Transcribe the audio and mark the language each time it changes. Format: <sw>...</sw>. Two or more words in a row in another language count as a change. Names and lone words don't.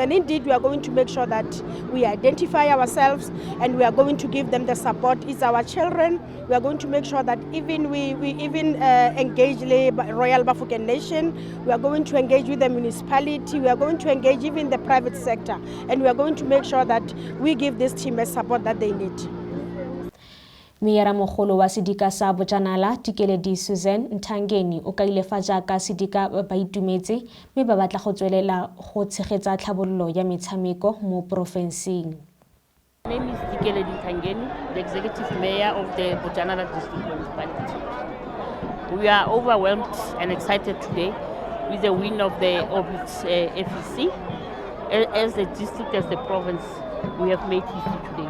<en>And indeed, we are going to make sure that we identify ourselves, and we are going to give them the support. It's our children. We are going to make sure that even we engage the Royal Bafokeng Nation. We are going to engage with the municipality. We are going to engage even the private sector, and we are going to make sure that we give this team a support that they need.</en> <tn>Meyara mogolo wa sedika sa bojanala Tikeledi Susan Ntangeni o ka ile fa jaaka sedika ba itumetse mme ba batla go tswelela go tshegetsa tlhabololo ya metshameko mo profenseng.</tn> <en>My name is Tikeledi Ntangeni, the executive mayor of the Bojanala district municipality. We are overwhelmed and excited today with the win of the Orbit FEC. As the district, as the province, we have made history today.</en>